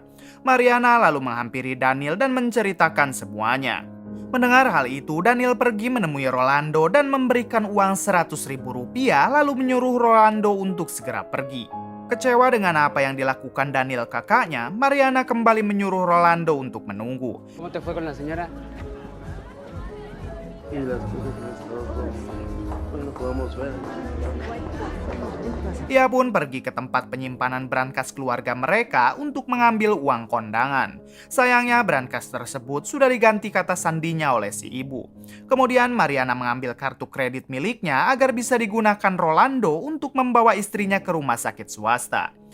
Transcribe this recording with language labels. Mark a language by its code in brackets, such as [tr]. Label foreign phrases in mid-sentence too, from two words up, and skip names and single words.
[id] Mariana lalu menghampiri Daniel dan menceritakan semuanya. Mendengar hal itu, Daniel pergi menemui Rolando dan memberikan uang 100.000 rupiah lalu menyuruh Rolando untuk segera pergi. Kecewa dengan apa yang dilakukan Daniel kakaknya, Mariana kembali menyuruh Rolando untuk menunggu. [es] ¿Cómo te fue con la señora? Y las cosas no podemos ver. [id] Ia pun pergi ke tempat penyimpanan brankas keluarga mereka untuk mengambil uang kondangan. Sayangnya brankas tersebut sudah diganti kata sandinya oleh si ibu. Kemudian Mariana mengambil kartu kredit miliknya agar bisa digunakan Rolando untuk membawa istrinya ke rumah sakit swasta.